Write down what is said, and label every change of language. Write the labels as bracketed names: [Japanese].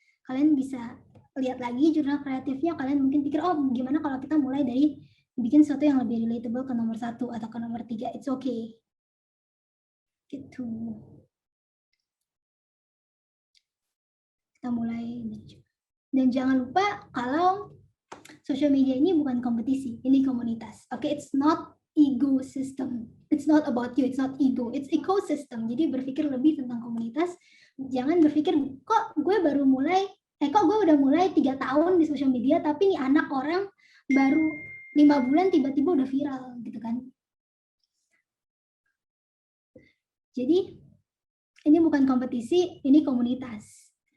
[Indonesian] Kalian bisa lihat lagi jurnal kreatifnya, kalian mungkin pikir, oh gimana kalau kita mulai dari bikin sesuatu yang lebih relatable ke nomor 1 atau ke nomor 3, [English] it's okay. [Indonesian] Gitu. Kita mulai. Dan jangan lupa kalau social media ini bukan kompetisi, ini komunitas. [English] Oke, it's not ecosystem. It's not about you, it's not ego, it's ecosystem. [Indonesian] Jadi berpikir lebih tentang komunitas. Jangan berpikir, kok gue baru mulai, kok gue udah mulai 3 tahun di social media, tapi nih anak orang baru 5 bulan tiba-tiba udah viral, gitu kan. Jadi, ini bukan kompetisi, ini komunitas.